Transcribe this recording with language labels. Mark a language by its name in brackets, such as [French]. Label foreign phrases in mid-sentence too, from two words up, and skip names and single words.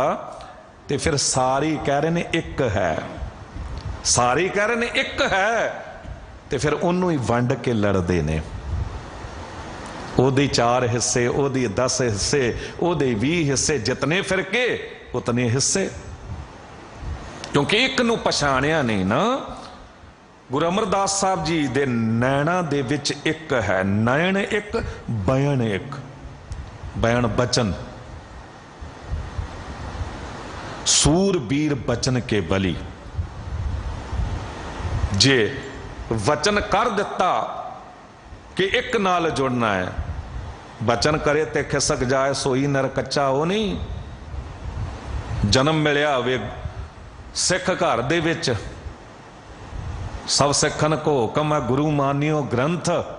[Punjabi] ਤੇ ਫਿਰ ਸਾਰੀ ਕਹਿ ਰਹੇ ਨੇ ਇੱਕ ਹੈ, ਸਾਰੇ ਕਹਿ ਰਹੇ ਨੇ ਇੱਕ ਹੈ, ਤੇ ਫਿਰ ਉਨ੍ਹਾਂ ਨੇ ਹੀ ਵੰਡ ਕੇ ਲੜਦੇ ਨੇ। ਓਦੇ 4 ਹਿੱਸੇ, ਓਦੇ 10 ਹਿੱਸੇ, ਓਦੇ 20 ਹਿੱਸੇ, ਜਿੰਨੇ ਫਿਰਕੇ ਉਨੇ ਹਿੱਸੇ, ਕਿਉਂਕਿ ਇੱਕ ਨੂੰ ਪਛਾਣਿਆ ਨਹੀਂ ਨਾ। ਗੁਰੂ ਅਮਰਦਾਸ ਸਾਹਿਬ ਜੀ ਦੇ ਨੈਨਾ ਦੇ ਵਿੱਚ ਇੱਕ ਹੈ, ਨਯਨ ਇੱਕ, ਬਯਨ ਇੱਕ। [Hindi] बयन बचन, सूरबीर बचन के बली। [Punjabi] ਜੇ ਵਚਨ ਕਰ ਦਿੱਤਾ ਕਿ ਇੱਕ ਨਾਲ ਜੁੜਨਾ ਹੈ, ਬਚਨ ਕਰੇ ਤੇ ਖਿਸਕ ਜਾਏ ਸੋਈ ਨਰ ਕੱਚਾ, ਹੋ ਨਹੀਂ। ਜਨਮ ਮਿਲਿਆ ਹੋਵੇ ਸਿੱਖ ਘਰ ਦੇ ਵਿੱਚ, [Hindi] सब सिखन को हुक्म है गुरु मानियो ग्रंथ।